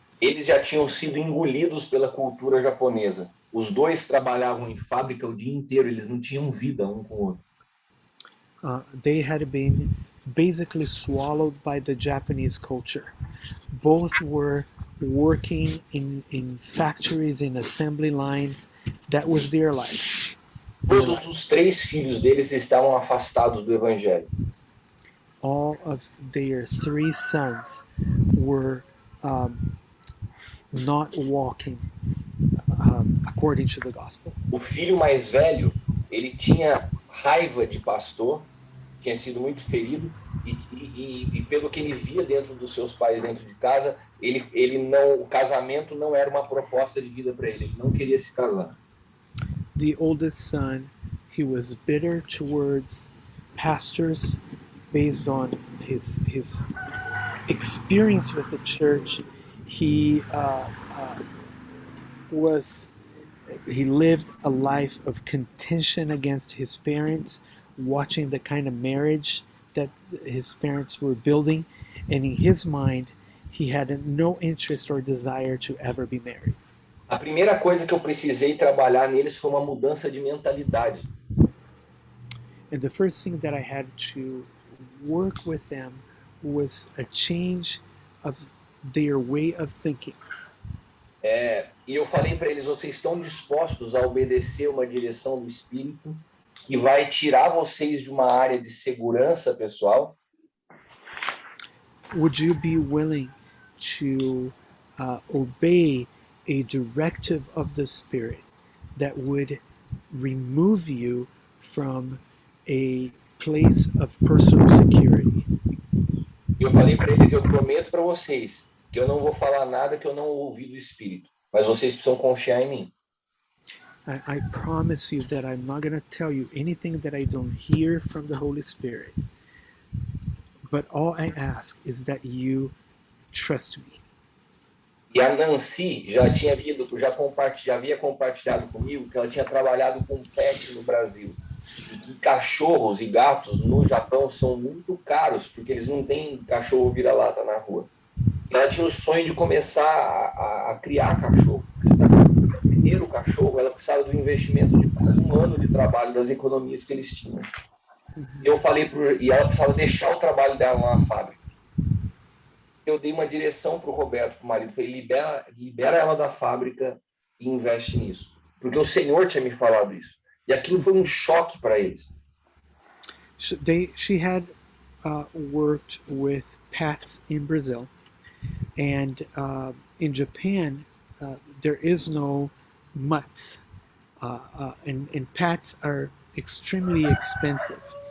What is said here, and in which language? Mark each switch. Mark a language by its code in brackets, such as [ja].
[pt] Eles já tinham sido engolidos pela cultura japonesa. Os dois trabalhavam em fábrica o dia inteiro, eles não tinham vida um com o outro. [en] They had been basically swallowed by the Japanese culture. Both were working in factories, in assembly lines. That was their life. [pt] Todos os 3 filhos deles estavam afastados do evangelho. [en] All of their 3 sons were not walking according to the gospel. [pt] O filho mais velho, ele tinha raiva de pastor, tinha sido muito ferido, e pelo que ele via dentro dos seus pais dentro de casa, o casamento não era uma proposta de vida para ele não queria se casar. [en] The oldest son, he was bitter towards pastors based on his experience with the church. He lived a life of contention against his parents, watching the kind of marriage that his parents were building, and in his mind, he had no interest or desire to ever be married. [pt] A primeira coisa que eu precisei trabalhar neles foi uma mudança de mentalidade. [en] And the first thing that I had to work with them was a change of their way of thinking. [pt] E eu falei para eles, vocês estão dispostos a obedecer uma direção do Espírito que vai tirar vocês de uma área de segurança pessoal? [en] Would you be willing to obey a directive of the Spirit that would remove you from a place of personal security? [pt] E eu falei para eles, eu prometo para vocês que eu não vou falar nada que eu não ouvi do Espírito, mas vocês precisam confiar em mim. [en] I promise you that I'm not going to tell you anything that I don't hear from the Holy Spirit. But all I ask is that you trust me. [pt] E a Nancy já havia compartilhado comigo que ela tinha trabalhado com pet no Brasil. E que cachorros e gatos no Japão são muito caros, porque eles não têm cachorro vira-lata na rua. E ela tinha o sonho de começar a criar cachorro. Para primeiro cachorro, ela precisava do investimento de quase 1 ano de trabalho das economias que eles tinham. E eu falei e ela precisava deixar o trabalho dela lá na fábrica. Eu dei uma direção para o Roberto, para o marido, falei, libera ela da fábrica e investe nisso. Porque o Senhor tinha me falado isso. E aquilo foi choque para eles. [en] She had worked with pets in Brazil, and in Japan there is no mutts, and pets are extremely expensive.